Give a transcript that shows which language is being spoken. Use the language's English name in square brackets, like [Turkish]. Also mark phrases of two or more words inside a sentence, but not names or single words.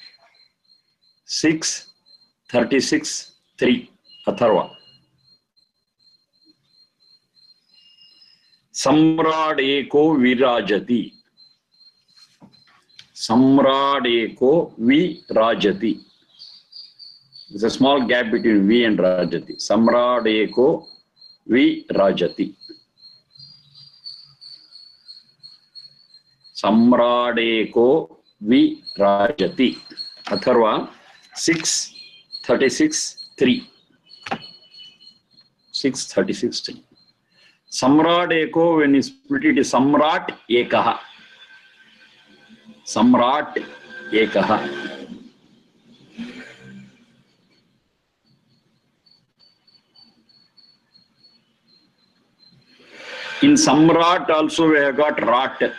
[English] 6:36:3. Atharva. [Sanskrit] Samrad eko virajati. Samrad eko virajati. [English] There's a small gap between V and Rajati. [Sanskrit] Samrad eko virajati. Samradeko virajati. [English] Atharva 6:36:3. 6:36. [Sanskrit] Samrat Eko, [English] when you split it, is [Sanskrit] Samrat Ekaha. Samrat Ekaha. [English] In Samrat also we have got Rat.